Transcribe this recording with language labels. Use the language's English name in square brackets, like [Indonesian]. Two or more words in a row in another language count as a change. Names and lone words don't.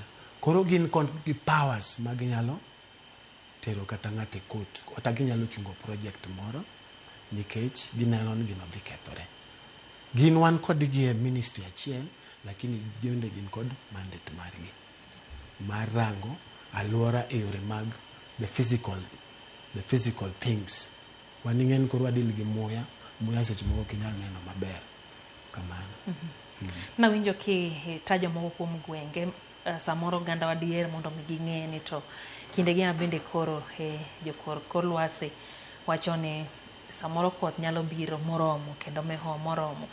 [Luo (Kenya and Tanzania)] Koro gin gi powers ma ginyalo tero kata ng'ate court, kata ginyalo chungo project moro nikech gineno ni gino dhi kethore. Gin wan kod gi e ministry achiel, lakini ginde gin kod mandate margi mar rango alwora e yore mag [English] the physical things. [Luo (Kenya and Tanzania)] Wan ing'en koro wadil gi muya seche moko kinyal neno maber kamano. Nawinjo ki tajo moko kuom gwenge, samoro ganda wadier mondo mi ging'e ni to kinde gi bende koro kor lwasi wacho ni samoro koth nyalo biro moromo kendo meho moromo.